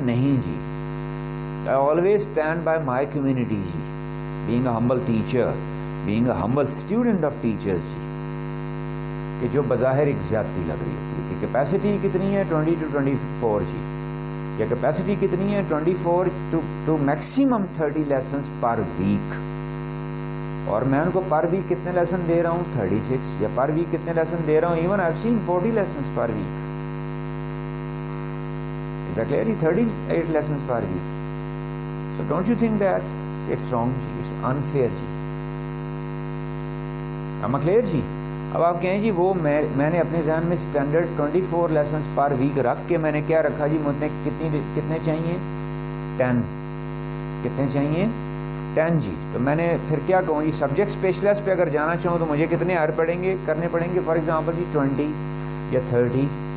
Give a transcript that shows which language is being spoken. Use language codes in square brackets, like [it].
[ur] نہیں جی، [en] I always stand by my community [ur] جی، [en] being a humble teacher, being a humble student of teachers [ur] جی، کہ جو بظاہر ایک زیادتی لگ رہی ہوتی ہے کہ کیپیسٹی کتنی ہے 20 to 24 جی، یا کیپیسٹی کتنی ہے 24 to maximum 30 lessons per week, اور میں ان کو پر ویک کتنے لیسن دے رہا ہوں 36، یا پر ویک کتنے لیسن دے رہا ہوں [en] even I have seen [ur] 40 lessons per week. [en] Is that clear? 38 lessons per week. So don't you think that it's wrong [ur] جی، [en] it's unfair جی. Am I clear [ur] جی؟ اب آپ کہیں جی وہ میں نے اپنے ذہن میں اسٹینڈرڈ 24 لیسنس پر ویک رکھ کے میں نے کیا رکھا جی، مجھے کتنے چاہیے 10، کتنے چاہیے 10 جی. تو میں نے پھر کیا کہوں جی، سبجیکٹ اسپیشلسٹ پہ اگر جانا چاہوں تو مجھے کتنے ہائر کرنے پڑیں گے فار ایگزامپل جی 20 یا 30.